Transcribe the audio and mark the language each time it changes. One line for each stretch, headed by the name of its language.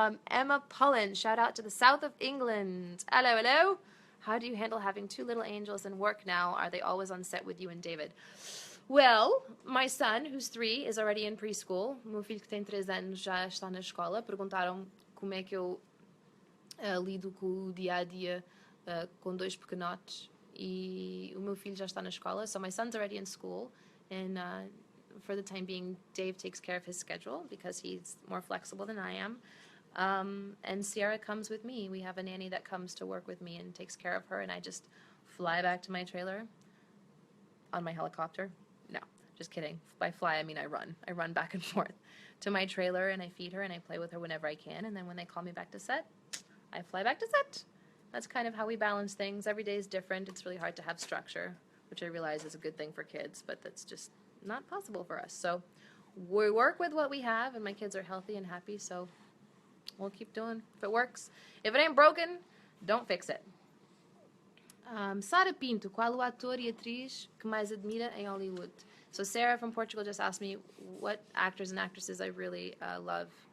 English: Emma Pullen. Shout out to the south of England. Hello, hello. How do you handle having 2 little angels in work now? Are they always on set with you and David? Well, my son, who's 3, is already in preschool.
Portuguese: O meu filho que tem 3 anos já está na escola. Perguntaram como é que eu lido com o dia-a-dia com 2 pequenotes. E o meu filho já está na escola.
English: So my son's already in school. And for the time being, Dave takes care of his schedule because he's more flexible than I am. And Sierra comes with me. We have a nanny that comes to work with me and takes care of her, and I just fly back to my trailer on my helicopter. No, just kidding. By fly, I mean I run. I run back and forth to my trailer, and I feed her, and I play with her whenever I can, and then when they call me back to set, I fly back to set. That's kind of how we balance things. Every day is different. It's really hard to have structure, which I realize is a good thing for kids, but that's just not possible for us. So we work with what we have, and my kids are healthy and happy, so we'll keep doing if it works. If it ain't broken, don't fix it.
Portuguese: Sara Pinto, qual o ator e atriz que mais admira em Hollywood?
English: So Sarah from Portugal just asked me what actors and actresses I really love.